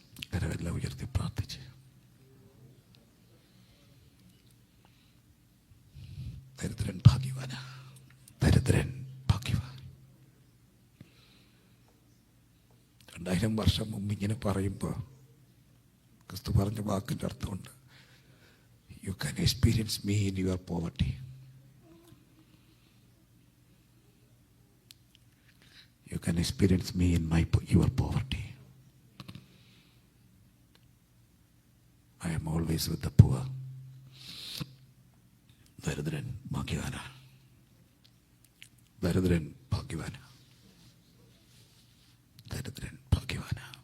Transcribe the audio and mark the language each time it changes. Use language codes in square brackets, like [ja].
[ml] കരമെല്ലാം ഉയർത്തി പ്രാർത്ഥിച്ച് ദരിദ്രൻ ഭാഗ്യവാന, ദരിദ്രൻ ഭാഗ്യവാൻ. 2000 വർഷം മുമ്പ് ഇങ്ങനെ പറയുമ്പോൾ ക്രിസ്തു പറഞ്ഞ വാക്കിൻ്റെ അർത്ഥമുണ്ട്. [en] You can experience me in your poverty. You can experience me in your poverty. I am always with the poor. [ml] ദരിദ്രൻ ഭാഗ്യവാന, ദരിദ്രൻ ഭാഗ്യവാന, ദരിദ്രൻ ഭാഗ്യവാന.